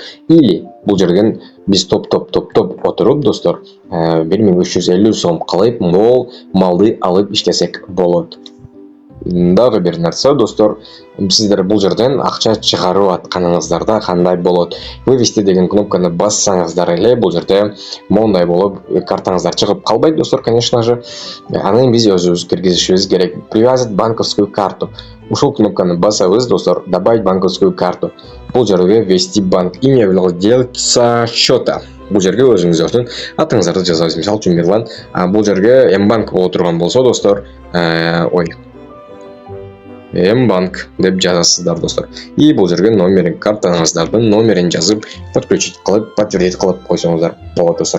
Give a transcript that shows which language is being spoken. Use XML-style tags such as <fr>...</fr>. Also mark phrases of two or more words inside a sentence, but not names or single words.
<ky>Или бул жерден биз топ отуруп достор 1350 сом кылып мол малды алып иштесек болот. Дагы бир нерсе достор, сиздер бул жерден акча чыгарып атканыңыздарда кандай болот? Вывести деген кнопканы бассаңыздар эле бул жерде мондай болуп картаңыздар чыгып калбайт достор,</ky> <ru>конечно же.</ru> <ky>Аны биз өзүбүз киргизишибиз керек.</ky> <ru>Привязать банковскую карту.</ru> <ky>Ушул кнопканы басабыз достор,</ky> <ru>добавить банковскую карту.</ru> <ky>Бул жерге</ky> <ru>ввести банк, имя владельца счета.</ru> <ky>Бул жерге өзүңүздөрдүн атыңыздарды жазабыз. Мисалы үчүн Мерлан, бул жерге М-банк боло турган болсо достор, М-банк деп жазасыздар достор. И бул жерге картаңыздардын номерин жазып, подключить кылып, подтвердить кылып койсоңуздар болот достор.</ky>